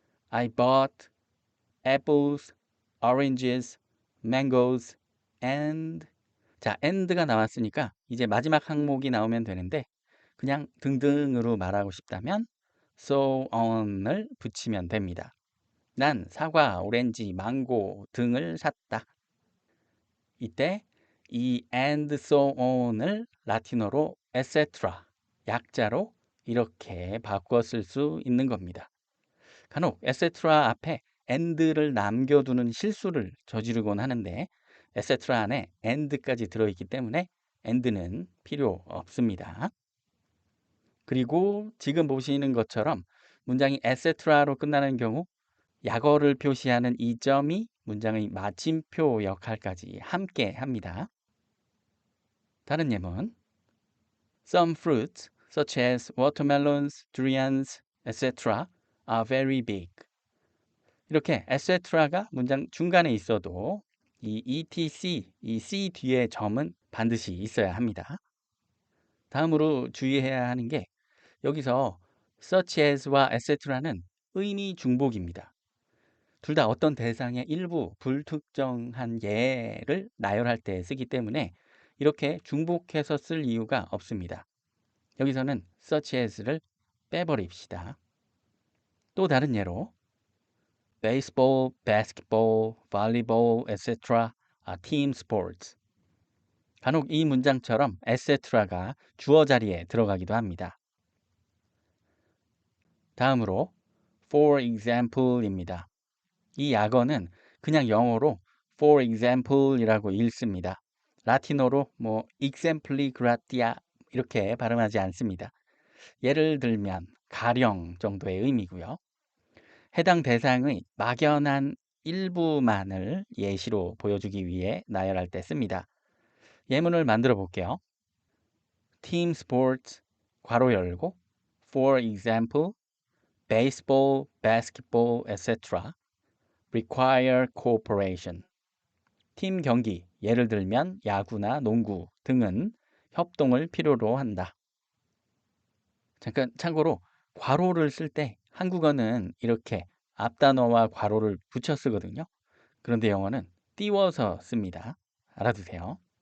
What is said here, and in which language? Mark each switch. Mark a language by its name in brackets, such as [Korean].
[English] I bought apples, oranges, mangoes, and [Korean] 자, and가 나왔으니까 이제 마지막 항목이 나오면 되는데 그냥 등등으로 말하고 싶다면 so on을 붙이면 됩니다. 난 사과, 오렌지, 망고 등을 샀다. 이때 이 and so on을 라틴어로 etc. 약자로 이렇게 바꿔 쓸 수 있는 겁니다. 간혹 etc. 앞에 and를 남겨두는 실수를 저지르곤 하는데 etc. 안에 and까지 들어있기 때문에 and는 필요 없습니다. 그리고 지금 보시는 것처럼 문장이 etc로 끝나는 경우 약어를 표시하는 이 점이 문장의 마침표 역할까지 함께 합니다. 다른 예문 [English] Some fruits, such as watermelons, durians, etc. are very big. [Korean] 이렇게 etc가 문장 중간에 있어도 이 etc, 이 c 뒤에 점은 반드시 있어야 합니다. 다음으로 주의해야 하는 게 여기서 such as와 etc는 의미 중복입니다. 둘 다 어떤 대상의 일부 불특정한 예를 나열할 때 쓰기 때문에 이렇게 중복해서 쓸 이유가 없습니다. 여기서는 such as를 빼버립시다. 또 다른 예로 [English] baseball, basketball, volleyball, etc. are team sports. [Korean] 간혹 이 문장처럼 etc가 주어 자리에 들어가기도 합니다. 다음으로 for example입니다. 이 약어는 그냥 영어로 for example이라고 읽습니다. 라틴어로 exempli gratia 이렇게 발음하지 않습니다. 예를 들면 가령 정도의 의미고요. 해당 대상의 막연한 일부만을 예시로 보여주기 위해 나열할 때 씁니다. 예문을 만들어 볼게요. [English] Team sports [Korean] 괄호 열고 [English] for example baseball, basketball, etc. require cooperation. [Korean] 팀 경기, 예를 들면 야구나 농구 등은 협동을 필요로 한다. 잠깐 참고로 괄호를 쓸 때 한국어는 이렇게 앞단어와 괄호를 붙여 쓰거든요. 그런데 영어는 띄워서 씁니다. 알아두세요.